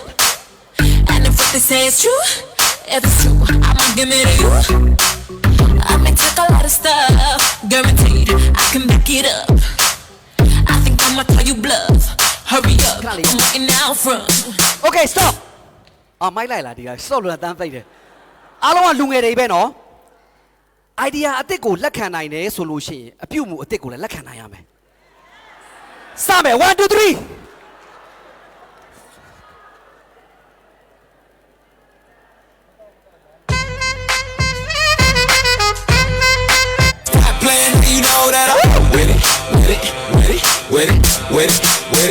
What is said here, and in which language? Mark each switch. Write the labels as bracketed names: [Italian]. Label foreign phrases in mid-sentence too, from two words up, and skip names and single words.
[English] And if what they say is true, if it's true, I'ma give it to you. I a lot of stuff. Guaranteed, I can back it up. I think I'ma call you bluff. Hurry up, I'm waiting out front. Okay stop [Burmese] မိုက်လိုက်လားဒီက stop လို့တန်းပိတ်တယ်အားလုံးကလူငယ်တွေပဲနော် idea အစ်စ်ကိုလက်ခံနိုင်တယ်ဆိုလို့ရှိရင်အပြုတ်မှုအစ်စ်ကိုလည်းလက်ခံနိုင်ရမယ်စမယ်1 2 3 [English] Stop playing, you know that I'm with it, with it, with it, with it, with it, with it.